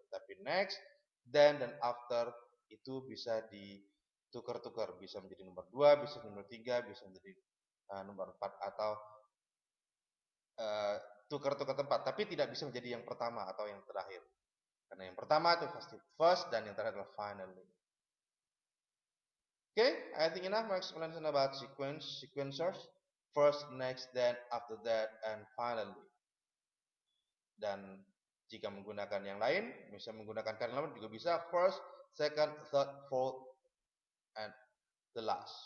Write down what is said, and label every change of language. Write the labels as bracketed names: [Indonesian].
[Indonesian] Tapi next, then, dan after itu bisa ditukar-tukar, bisa menjadi nomor 2, bisa nomor 3, bisa menjadi nomor 4 atau tukar-tukar tempat, tapi tidak bisa menjadi yang pertama atau yang terakhir. Karena yang pertama itu pasti first dan yang terakhir adalah finally. [English] Okay, I think enough my explanation about sequencers. First, next, then, after that, and finally. [Indonesian] Dan jika menggunakan yang lain, bisa menggunakan kata lain juga bisa [English] first, second, third, fourth, and the last.